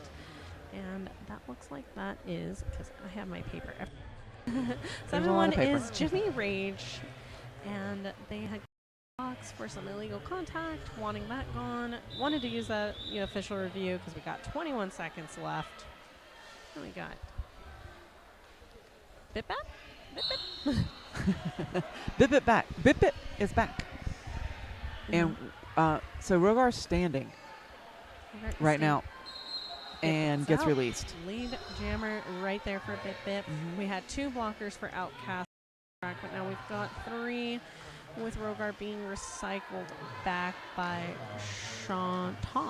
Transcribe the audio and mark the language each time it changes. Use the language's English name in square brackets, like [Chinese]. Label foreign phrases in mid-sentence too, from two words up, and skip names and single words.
[English] And that looks like that is, because I have my paper. There's a lot of 7-1 paper. is Jimmy Rage, and they had blocks for some illegal contact, wanting that gone. Wanted to use that official review because we got 21 seconds left. And we got Bip Bap? Bip Bip? Bip Bip back. Bip Bip is back. And so Rogar's standing right now and gets released. Lead jammer right there for Bip Bip. We had 2 blockers for Outcast, but now we've got 3 with Rogar being recycled back by Shanton.